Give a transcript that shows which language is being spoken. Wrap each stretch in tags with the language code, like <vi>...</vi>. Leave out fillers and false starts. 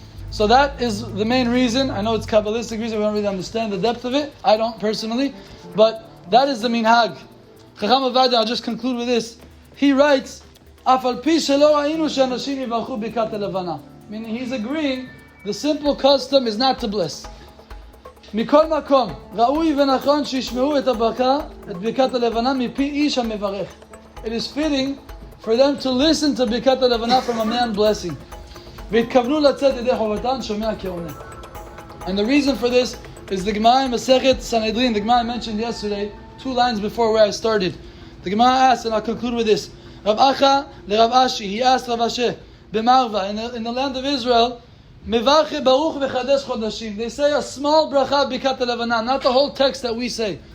<en>So that is the main reason. I know it's Kabbalistic reason, we don't really understand the depth of it. I don't personally. But that is the minhag. Chacham Ovadia, I'll just conclude with this. he writes,</en> <he>"Af al pi shelo ra'inu she'anashim yivarchu birkat ha'Levana."</he> <en>Meaning he's agreeing the simple custom is not to bless.</en> <he>מכל מקום, ראוי ונכון שישמעו את הברכה, את ברכת הלבנה, מפי איש המברך.</he> <en>It is fitting for them to listen to ברכת הלבנה from a man blessing.</en> <he>והתכוונו לצאת ידי חובתן, שומע כעונה.</he> <en>And the reason for this is the Gemara in Masechet Sanhedrin, the Gemara I mentioned yesterday, 2 lines before where I started. The Gemara asked, and I'll conclude with this. Rav Acha le Rav Ashi, he asked Rav Ashe, B'marva, in the land of Israel,</en> <he>Mevarche Baruch v'chadesh chodashim.</he> <en>They say a small bracha b'kat ha'levana, not the whole text that we say.</en>